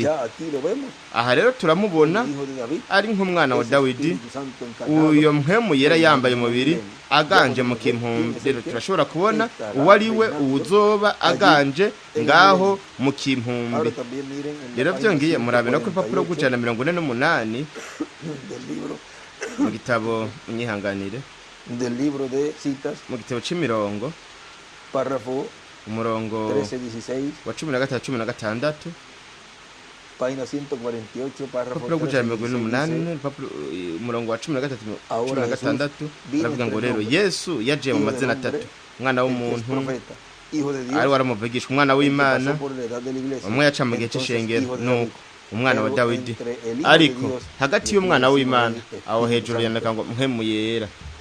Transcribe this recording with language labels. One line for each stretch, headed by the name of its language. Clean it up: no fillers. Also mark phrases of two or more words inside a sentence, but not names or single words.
Rundi: aha rero turamubona ari nk'umwana wa Dawidi, uyo mpemu yera yambaye umubiri aganje mu kimpumbi. rero turashobora kubona uwo ari we uwuzoba aganje ngaho mu kimpumbi. rero byongeye murabe no ku rupapuro rw'ijana na 48 mu gitabo Inyihanganire
Spanish: del libro de citas,
Rundi: mu gitabo c'imirongo
Spanish: párrafo
Rundi: umurongo 13-16, wa 13-16,
Spanish: página 148, párrafo
Rundi: papuro gujana 13-16. umurongo wa 13-16 aravuga ngo rero Yesu yaje mu mazina atatu: umwana w'umuntu, ari waramuvugishwa, umwana w'Imana, umwe yaca mu gihe c'ishengero, nuko umwana wa Dawidi. ariko hagati y'umwana w'Imana aho hejuru yandika ngo mpemu yera.